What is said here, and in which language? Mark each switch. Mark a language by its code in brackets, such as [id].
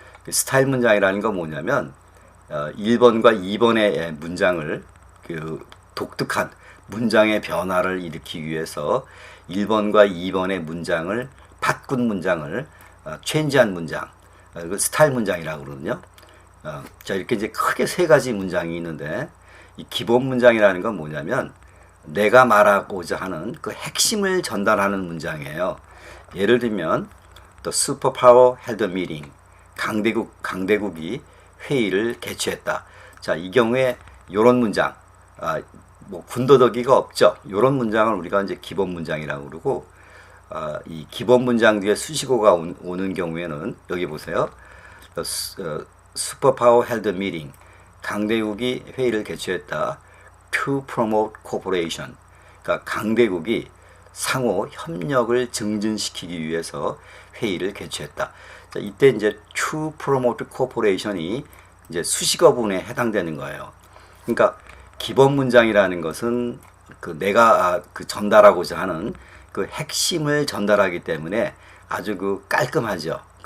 [ko] 스타일 문장이라는 건 뭐냐면 1번과 2번의 문장을 독특한 문장의 변화를 일으키기 위해서 1번과 2번의 문장을 바꾼 문장을 체인지한 문장, 그 스타일 문장이라고 그러거든요. 자, 이렇게 이제 크게 세 가지 문장이 있는데, 이 기본 문장이라는 건 뭐냐면 내가 말하고자 하는 그 핵심을 전달하는 문장이에요. 예를 들면 [en] The superpower held a meeting. [ko] 강대국이 회의를 개최했다. 자, 이 경우에 이런 문장, 뭐 군더더기가 없죠. 이런 문장을 우리가 이제 기본 문장이라고 그러고, 이 기본 문장 뒤에 수식어가 오는 경우에는 여기 보세요. [en] Superpower held a meeting. [ko] 강대국이 회의를 개최했다. [en] To promote cooperation. [ko] 그러니까 강대국이 상호 협력을 증진시키기 위해서 회의를 개최했다. 자, 이때 이제 [en] to promote cooperation [ko] 이 이제 수식어 부분에 해당되는 거예요. 그러니까 기본 문장이라는 것은 내가 전달하고자 하는 그 핵심을 전달하기 때문에 아주 깔끔하죠.